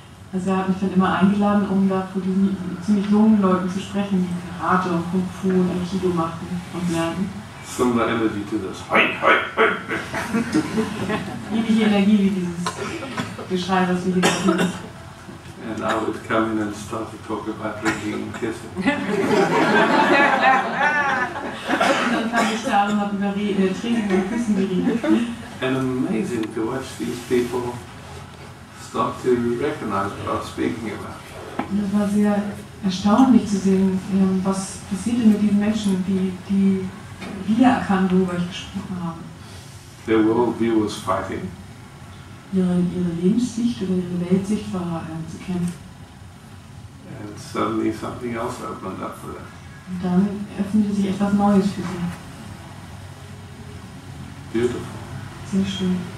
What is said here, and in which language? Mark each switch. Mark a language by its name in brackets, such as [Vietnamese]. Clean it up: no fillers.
[German] Also er hat mich dann immer eingeladen, um da vor diesen ziemlich jungen Leuten zu sprechen, die Karate und Kung Fu und Aikido machten und lernten. [English] Similar energy to this. Hi, hi, hi. [German] Ähnliche Energie wie dieses Geschrei, was wir hier hören. [English] And I would come in and start to talk about drinking and kissing. [German] Und dann kam ich da und habe über Trinken und Küssen geredet. [English] And amazing to watch these people start to recognize what I was speaking about. [German] Und es war sehr erstaunlich zu sehen, was passierte mit diesen Menschen, die wiedererkannt, worüber ich gesprochen habe. [English] Their worldview was fighting. [German] Ihre Lebenssicht oder ihre Weltsicht war zu kämpfen. [English] And suddenly something else opened up for them. [German] Und dann öffnete sich etwas Neues für sie. [English] Beautiful. [German] Sehr schön.